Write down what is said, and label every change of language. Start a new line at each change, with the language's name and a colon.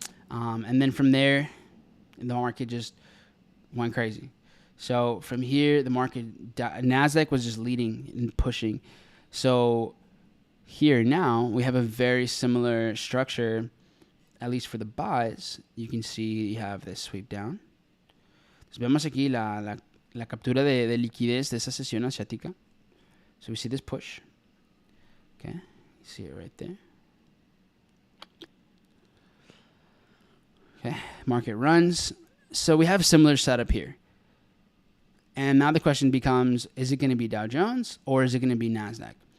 English: And then from there, the market just went crazy. So from here, the market, NASDAQ was just leading and pushing. So here now, we have a very similar structure, at least for the buys. You can see you have this sweep down.
Spanish: Entonces vemos aquí la captura de liquidez de esa sesión asiática.
English: So we see this push. Okay, you see it right there. Okay, market runs. So we have a similar setup here. And now the question becomes, is it going to be Dow Jones or is it going to be NASDAQ?